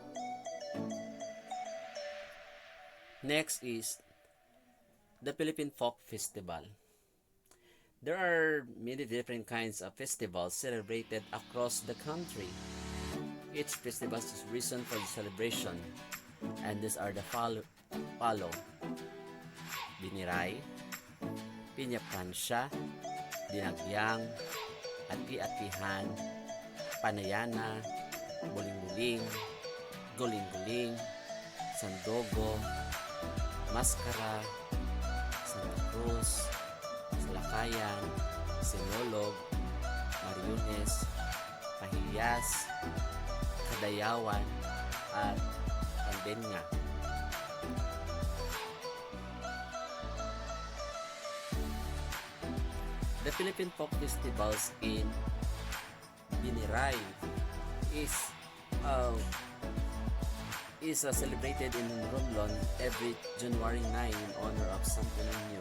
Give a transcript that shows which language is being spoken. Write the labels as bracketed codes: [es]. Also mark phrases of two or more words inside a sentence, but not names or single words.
[en] Next is the Philippine Folk Festival. There are many different kinds of festivals celebrated across the country. Each festival is reason for the celebration, and these are the follow: Biniray, Pinya Pransya, Dinagyang, Ati-atihan, Panayana, Buling-buling, Guling-guling, Sandogo, Maskara, Santa Cruz, Salakayan, Sinolog, Mariones, Pahiyas, Kadayawan, at Pandenga. The Philippine Folk Festivals in Biniray is celebrated in Romblon every January 9 in honor of Santo Niño.